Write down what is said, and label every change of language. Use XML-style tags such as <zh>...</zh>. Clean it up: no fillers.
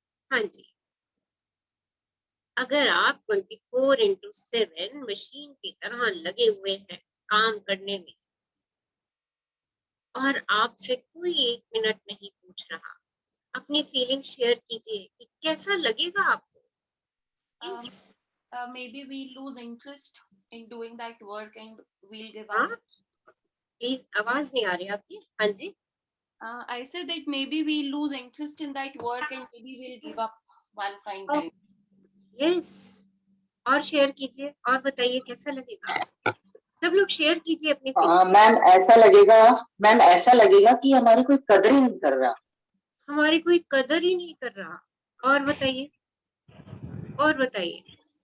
<hi>हाँ जी, अगर आप 24/7 मशीन की तरह लगे हुए हैं काम करने में और आपसे कोई 1 मिनट नहीं पूछ रहा, अपनी फीलिंग शेयर कीजिए कि कैसा लगेगा आपको? Um,</hi> <en>Yes. maybe we lose interest in doing that work and we'll give हाँ, up.</en> <hi>प्लीज आवाज नहीं आ रही आपकी। हाँ जी,</hi> <en>I said that maybe we lose interest in that work and maybe we'll give up one fine time.</en> <hi>Yes, और share कीजिए और बताइए कैसा लगेगा। सब लोग शेयर कीजिए अपनी फीलिंग्स। मैम ऐसा लगेगा कि हमारी कोई कदर ही नहीं कर रहा। हमारी कोई कदर ही नहीं कर रहा। और बताइए, और बताइए।</hi>